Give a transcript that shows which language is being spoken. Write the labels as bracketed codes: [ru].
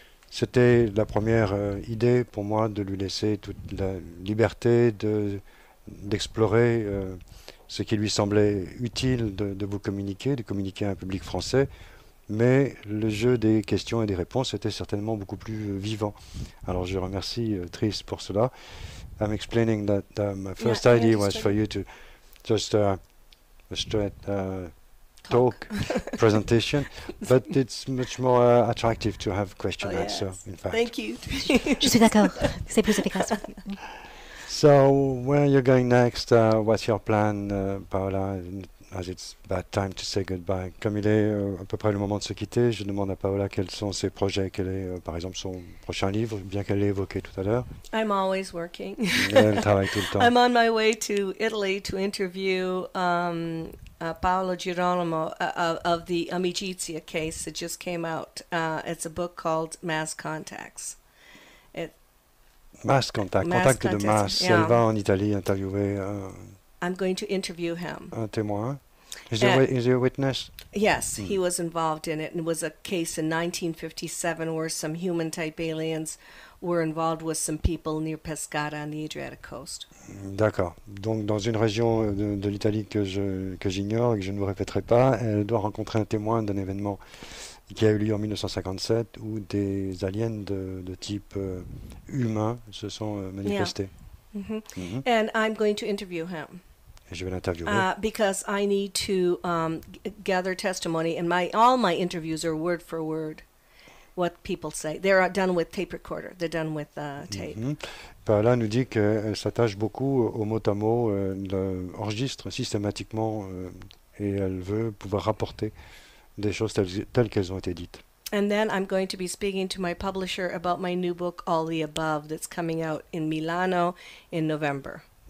[fr] C'était la première idée pour moi de lui laisser toute la liberté d'explorer ce qui lui semblait utile de vous communiquer, de communiquer à un public français. Mais le jeu des questions et des réponses était certainement beaucoup plus vivant. Alors je remercie Tris pour cela. [en] I'm explaining that my first idea was for you to just a straight talk presentation, but it's much more attractive to have question answer, in fact. Thank you. [fr] Je suis d'accord. C'est plus efficace. [en] So, where you're going next? What's your plan, Paola? As it's bad time to say goodbye. [fr] Comme il est à peu près le moment de se quitter, je demande à Paola quels sont ses projets, quel est par exemple son prochain livre, bien qu'elle l'ait évoqué tout à l'heure. [en] I'm always working. [fr] Elle travaille tout le temps. [en] I'm on my way to Italy to interview Paolo Girolamo of the Amicizia case that just came out. It's a book called Mass Contacts. [fr] Mass Contact, contact de masse. [en] Yeah. [fr] Elle va en Italie interviewer [en] I'm going to interview him. [fr] un témoin. [en] Is he a witness? Yes, he was involved in it, and it was a case in 1957 where some human-type aliens were involved with some people near Pescara on the Adriatic coast. [fr] D'accord. Donc dans une région de l'Italie que j'ignore et que je ne vous répéterai pas, elle doit rencontrer un témoin d'un événement qui a eu lieu en 1957 où des aliens de type humain se sont manifestés. [en] And I'm going to interview him. [fr] Et je vais l'interviewer. [en] Because I need to gather testimony, and all my interviews are word for word what people say. They're done with tape recorder. They're done with tape. [fr] Paola nous dit qu'elle s'attache beaucoup au mot à mot, elle enregistre systématiquement et elle veut pouvoir rapporter des choses telles qu'elles ont été dites. [en] And then I'm going to be speaking to my publisher about my new book, All the Above, that's coming out in Milano in November.